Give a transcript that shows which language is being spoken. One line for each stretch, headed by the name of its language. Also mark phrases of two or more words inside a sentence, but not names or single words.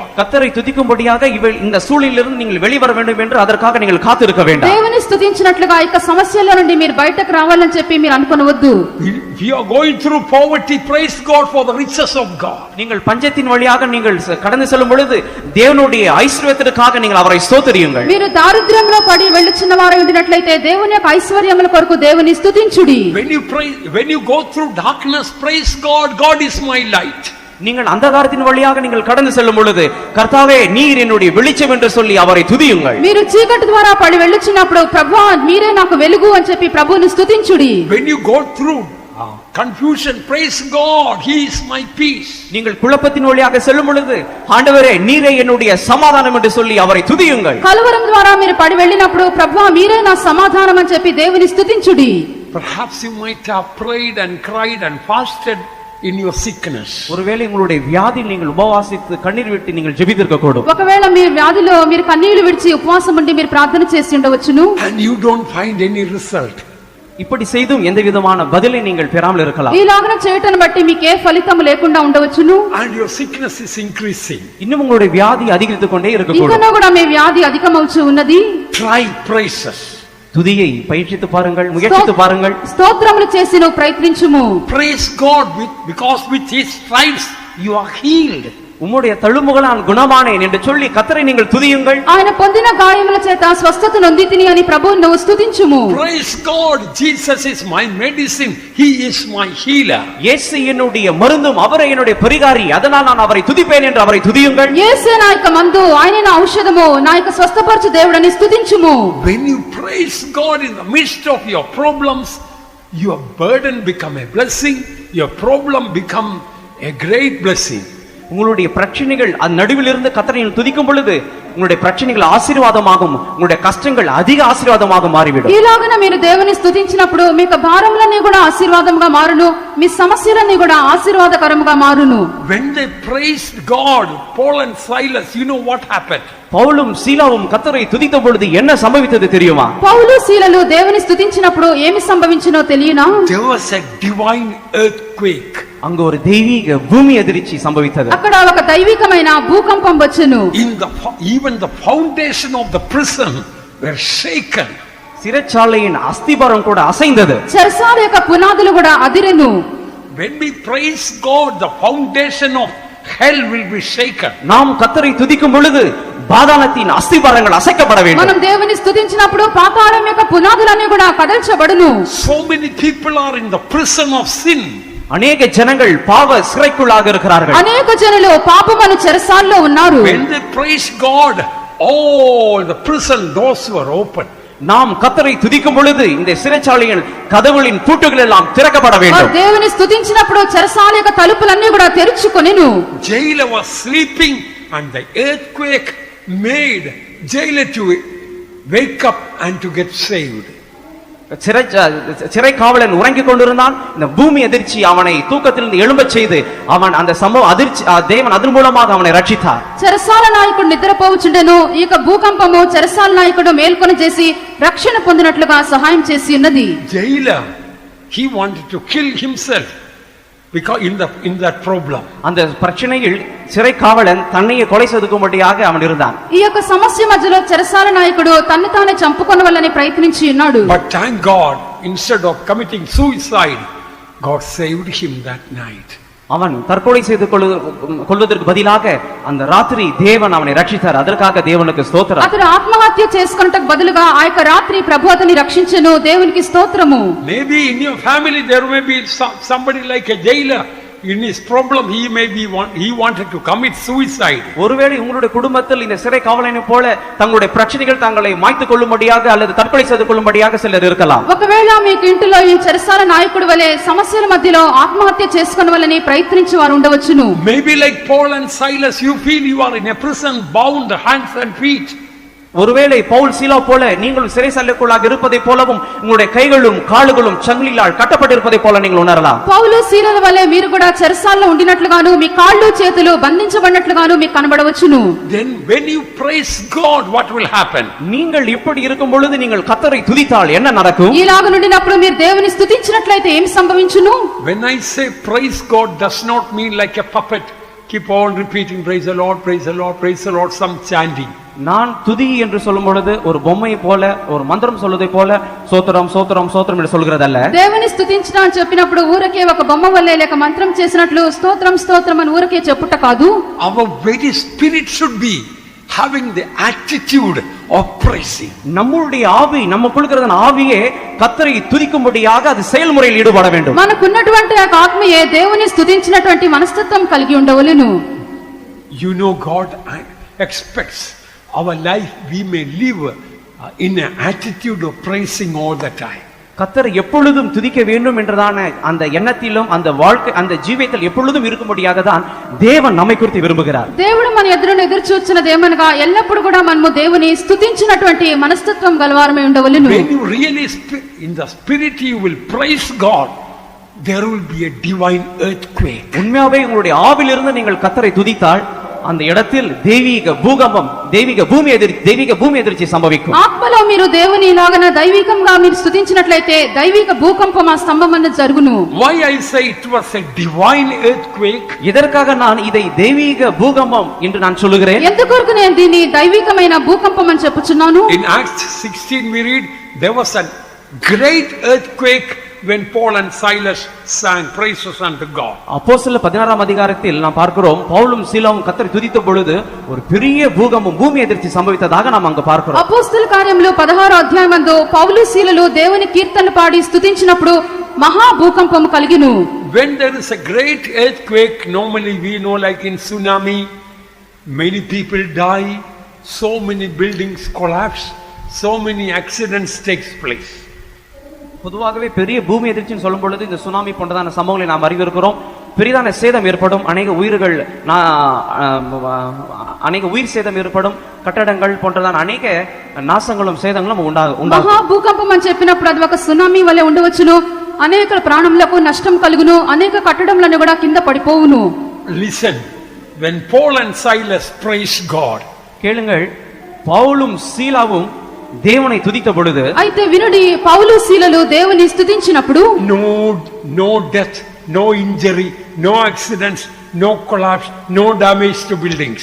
Tamil: கர்த்தரை துதிக்கும்படியாக இந்த சூழ்நிலையிலிருந்து நீங்கள் வெளிவர வேண்டும் என்று அதற்காக நீங்கள் காத்திருக்க வேண்டாம்.
Telugu: దేవుని స్తుతించినట్లుగా ఈ యొక్క సమస్యల నుండి మీరు బయటకు రావాలని చెప్పి మీరు అనుకొనవద్దు.
English: If you are going through poverty, praise God for the riches of God.
Tamil: நீங்கள் பஞ்சத்தின் வழியாக நீங்கள் கடந்து செல்லும் பொழுது தேவனுடைய ஐஸ்வர்யத்திற்காக நீங்கள் அவரை ஸ்தோத்திரியுங்கள்.
Telugu: మీరు దారిద్ర్యంలో పడి వెళ్ళుచున్న వారు ఉండినట్లయితే దేవుని యొక్క ఐశ్వర్యముల కొరకు దేవుని స్తుతించుడి.
English: When you go through darkness, praise God. God is my light.
Tamil: நீங்கள் அந்தகாரத்தின் வழியாக நீங்கள் கடந்து செல்லும் பொழுது கர்த்தாவே நீர் என்னுடைய வெளிச்சம் என்று சொல்லி அவரை துதியுங்கள்.
Telugu: మీరు చీకటి ద్వారా పడి వెళ్ళుచున్నప్పుడు ప్రభువా మీరే నాకు వెలుగు అని చెప్పి ప్రభువుని స్తుతించుడి.
English: When you go through confusion, praise God. He is my peace.
Tamil: நீங்கள் குழப்பத்தின் வழியாக செல்லும் பொழுது ஆண்டவரே நீரே என்னுடைய சமாதானம் என்று சொல்லி அவரை துதியுங்கள்.
Telugu: కలవరం ద్వారా మీరు పడి వెళ్ళినప్పుడు ప్రభువా మీరే నా సమాధానం అని చెప్పి దేవుని స్తుతించుడి.
English: Perhaps you might have prayed and cried and fasted in your sickness.
Tamil: ஒருவேளை உங்களுடைய வியாதியில் நீங்கள் உபவாசித்து கண்ணீர் விட்டு நீங்கள் ஜெபித்திருக்க கூடும்.
Telugu: ఒకవేళ మీరు వ్యాధిలో మీరు కన్నీళ్లు విడిచి ఉపవాసం ఉండి మీరు ప్రార్థన చేసి ఉండవచ్చును.
English: And you don't find any result.
Tamil: இப்படி செய்தும் எந்த விதமான பதிலை நீங்கள் பெறாமல் இருக்கலாம்.
Telugu: ఈలాగన చేయటను బట్టి మీకు ఏ ఫలితం లేకుండా ఉండవచ్చును.
English: And your sickness is increasing.
Tamil: இன்னும் உங்களுடைய வியாதி அதிகரித்துக் கொண்டே இருக்க கூடும்.
Telugu: ఇంకనూ కూడా మీ వ్యాధి అధికమవుచు ఉన్నది.
English: Try praises.
Tamil: துதியை பயிற்சித்து பாருங்கள், முயற்சித்து பாருங்கள்.
Telugu: స్తోత్రములు చేసి నువ్వు ప్రయత్నించుము.
English: Praise God because with his stripes you are healed.
Tamil: உம்முடைய தழும்புகளால் குணமானேன் என்று சொல்லி கர்த்தரை நீங்கள் துதியுங்கள்.
Telugu: ఆయన పొందిన గాయముల చేత స్వస్థత నొందితిని అని ప్రభువును నువ్వు స్తుతించుము.
English: Praise God, Jesus is my medicine. He is my healer.
Tamil: இயேசு என்னுடைய மருந்தும் அவரே என்னுடைய பரிகாரி, அதனால் நான் அவரை துதிப்பேன் என்று அவரை துதியுங்கள்.
Telugu: యేసే నా యొక్క మందు, ఆయనే నా ఔషధము, నా యొక్క స్వస్థపరచు దేవుడని స్తుతించుము.
English: When you praise God in the midst of your problems, your burden become a blessing, your problem become a great blessing.
Tamil: உங்களுடைய பிரச்சனைகள் நடுவில் இருந்து கர்த்தரை துதிக்கும் பொழுது உங்களுடைய பிரச்சனைகள் ஆசீர்வாதமாகும், உங்களுடைய கஷ்டங்கள் அதிக ஆசீர்வாதமாக மாறிவிடும்.
Telugu: ఈలాగన మీరు దేవుని స్తుతించినప్పుడు మీకు భారములన్నీ కూడా ఆశీర్వాదముగా మారును, మీ సమస్యలన్నీ కూడా ఆశీర్వాదకరముగా మారును.
English: When they praised God, Paul and Silas, you know what happened?
Tamil: பவுலும் சீலாவும் கர்த்தரை துதித்த பொழுது என்ன சம்பவித்தது தெரியுமா?
Telugu: పౌలు శీలలు దేవుని స్తుతించినప్పుడు ఏమి సంభవించినో తెలియనా?
English: There was a divine earthquake.
Tamil: அங்கு ஒரு தெய்வீக பூமி அதிர்ச்சி சம்பவித்தது.
Telugu: అక్కడ ఒక దైవికమైన భూకంపం వచ్చెను.
English: Even the foundation of the prison were shaken.
Tamil: சிறைச்சாலையின் அஸ்திபாரம் கூட அசைந்தது.
Telugu: చెరసాల యొక్క పునాదులు కూడా అదిరెను.
English: When we praise God, the foundation of hell will be shaken.
Tamil: நாம் கர்த்தரை துதிக்கும் பொழுது பாதாளத்தின் அஸ்திபாரங்கள் அசைக்கப்பட வேண்டும்.
Telugu: మనం దేవుని స్తుతించినప్పుడు పాతాళం యొక్క పునాదులన్నీ కూడా కదల్చబడును.
English: So many people are in the prison of sin.
Tamil: அநேக ஜனங்கள் பாவ சிறைக்குள்ளாக இருக்கிறார்கள்.
Telugu: అనేక జనులు పాపమను చెరసాల్లో ఉన్నారు.
English: When they praise God, all the prison doors were open.
Tamil: நாம் கர்த்தரை துதிக்கும் பொழுது இந்த சிறைச்சாலையின் கதவுகளின் பூட்டுகள் எல்லாம் திறக்கப்பட வேண்டும்.
Telugu: దేవుని స్తుతించినప్పుడు చెరసాల యొక్క తలుపులన్నీ కూడా తెరుచుకొనెను.
English: Jailer was sleeping and the earthquake made jailer to wake up and to get saved.
Tamil: சிறை காவலன் உறங்கிக் கொண்டிருந்தான். இந்த பூமி எதிர்ச்சி அவனை தூக்கத்திலிருந்து எழும்பச் செய்து அவன் அந்த சம்பவ அதிர்ச்சி தேவன் அதன் மூலமாக அவனை రక్షించాர்.
Telugu: చెరసాల నాయకుడు నిద్రపోవచుండెను. ఈ యొక్క భూకంపము చెరసాల నాయకుడు మేల్కొని చేసి రక్షణ పొందినట్లుగా సహాయం చేసి ఉన్నది.
English: Jailer, he wanted to kill himself because in that problem.
Tamil: அந்த பிரச்சனையில் சிறை காவலன் தன்னையே கொலை செய்துக்கும்படியாக அவன் இருந்தான்.
Telugu: ఈ యొక్క సమస్య మధ్యలో చెరసాల నాయకుడు తన్ను తానే చంపుకొనవలని ప్రయత్నించి ఉన్నాడు.
English: But thank God, instead of committing suicide, God saved him that night.
Tamil: அவன் தற்கொலை செய்து கொள்வதற்கு பதிலாக அந்த ராத்திரி தேவன் அவனை ரட்சித்தார். அதற்காக தேவனுக்கு ஸ்தோத்திரம்.
Telugu: అతడు ఆత్మహత్య చేసుకొనుటకు బదులుగా ఆ యొక్క రాత్రి ప్రభు అతని రక్షించెను. దేవునికి స్తోత్రము.
English: Maybe in your family there may be somebody like a jailer. In his problem he wanted to commit suicide.
Tamil: ஒருவேளை உங்களுடைய குடும்பத்தில் இந்த சிறை காவலனை போல தங்களுடைய பிரச்சனைகள் தங்களை மாய்த்துக் கொள்ளும்படியாக அல்லது தற்கொலை செய்து கொள்ளும்படியாக சிலர் இருக்கலாம்.
Telugu: ఒకవేళ మీకు ఇంటిలో ఈ చెరసాల నాయకుడి వలె సమస్యల మధ్యలో ఆత్మహత్య చేసుకొనవలని ప్రయత్నించి వారు ఉండవచ్చును.
English: Maybe like Paul and Silas, you feel you are in a prison, bound hands and feet.
Tamil: ஒருவேளை பவுல் சீலா போல நீங்கள் சிறைச்சாலைக்குள்ளாக இருப்பதை போலவும் உங்களுடைய கைகளும் கால்களும் சங்கிலியால் கட்டப்பட்டிருப்பதை போல நீங்கள் உணரலாம்.
Telugu: పౌలు సీలల వలె మీరు కూడా చెరసాలలో ఉండినట్లుగాను మీ కాళ్ళు చేతులు బంధించబడినట్లుగాను మీకు కనబడవచ్చును.
English: Then when you praise God, what will happen?
Tamil: நீங்கள் இப்படி இருக்கும் பொழுது நீங்கள் கர்த்தரை துதித்தால் என்ன நடக்கும்?
Telugu: ఇలాగ నుండినప్పుడు మీరు దేవుని స్తుతించినట్లయితే ఏమి సంభవించును?
English: When I say praise God does not mean like a puppet, keep on repeating praise the Lord, praise the Lord, praise the Lord, some chanting.
Tamil: நான் துதி என்று சொல்லும் பொழுது ஒரு பொம்மை போல ஒரு மந்திரம் சொல்வதை போல சோத்திரம் சோத்திரம் சோத்திரம் என்று சொல்கிறதல்ல.
Telugu: దేవుని స్తుతించడం అని చెప్పినప్పుడు ఊరకే ఒక బొమ్మ వల్లే లేక మంత్రం చేసినట్లు స్తోత్రం స్తోత్రం అని ఊరకే చెప్పుట కాదు.
English: Our very spirit should be having the attitude of praising.
Tamil: நம்முடைய ஆவி நமக்குள்ள இருக்கிற ஆவியே கர்த்தரை துதிக்கும்படியாக அது செயல்முறையில் ஈடுபட வேண்டும்.
Telugu: మనకున్నటువంటి ఆ ఆత్మయే దేవుని స్తుతించినటువంటి మనస్తత్వం కలిగి ఉండవలెను.
English: You know, God expects our life we may live in an attitude of praising all the time.
Tamil: கர்த்தரை எப்பொழுதும் துதிக்க வேண்டும் என்றதான அந்த எண்ணத்திலும் அந்த வாழ்க்கை அந்த ஜீவியத்தில் எப்பொழுதும் இருக்கும்படியாக தான் தேவன் நம்மை குறித்து விரும்புகிறார்.
Telugu: దేవుడు మన ఎదురు చూస్తున్నది ఏమనగా ఎల్లప్పుడూ కూడా మనము దేవుని స్తుతించినటువంటి మనస్తత్వం గలవారమై ఉండవలెను.
English: When you really in the spirit you will praise God, there will be a divine earthquake.
Tamil: உண்மையாவே உங்களுடைய ஆவியிலிருந்து நீங்கள் கர்த்தரை துதித்தால் அந்த இடத்தில் தெய்வீக பூகம்பம் தெய்வீக பூமி எதிர்ச்சி சம்பவிக்கும்.
Telugu: ఆత్మలో మీరు దేవుని ఇలాగన దైవికంగా మీరు స్తుతించినట్లయితే దైవిక భూకంపం ఆ స్తంభం అన్నది జరుగును.
English: Why I say it was a divine earthquake?
Tamil: இதற்காக நான் இதை தெய்வீக பூகம்பம் என்று நான் சொல்லுகிறேன்.
Telugu: ఎందుకొరకు నేను దీన్ని దైవికమైన భూకంపం అని చెప్పుచున్నాను?
English: In Acts 16 we read there was a great earthquake when Paul and Silas sang praises unto God.
Tamil: அப்போஸ்தலர் 16ஆம் அதிகாரத்தில் நாம் பார்க்கிறோம் பவுலும் சீலாவும் கர்த்தரை துதித்த பொழுது ஒரு பெரிய பூகம்பம் பூமி எதிர்ச்சி சம்பவித்ததாக நாம் அங்க பார்க்கிறோம்.
Telugu: అపోస్తల కార్యములు 16వ అధ్యాయమందు పౌలు సీలలు దేవుని కీర్తనలు పాడి స్తుతించినప్పుడు మహా భూకంపం కలిగిను.
English: When there is a great earthquake, normally we know like in tsunami, many people die, so many buildings collapse, so many accidents takes place.
Tamil: பொதுவாகவே பெரிய பூமி எதிர்ச்சின்னு சொல்லும் பொழுது இந்த சுனாமி போன்றதான சம்பவங்களை நாம் அறிவிருக்கிறோம். பெரிதான சேதம் ஏற்படும், அநேக உயிர் சேதம் ஏற்படும், கட்டடங்கள் போன்றதான அநேக நாசங்களும் சேதங்களும் உண்டாகும்.
Telugu: మహా భూకంపం అని చెప్పినప్పుడు అది ఒక సునామీ వలె ఉండవచ్చును. అనేక ప్రాణములకు నష్టం కలుగును, అనేక కట్టడములను కూడా కింద పడిపోవును.
English: Listen, when Paul and Silas praised God,
Tamil: கேளுங்கள், பவுலும் சீலாவும் தேவனை துதித்த பொழுது
Telugu: అయితే వినుడి పౌలు సీలలు దేవుని స్తుతించినప్పుడు
English: no death, no injury, no accidents, no collapse, no damage to buildings.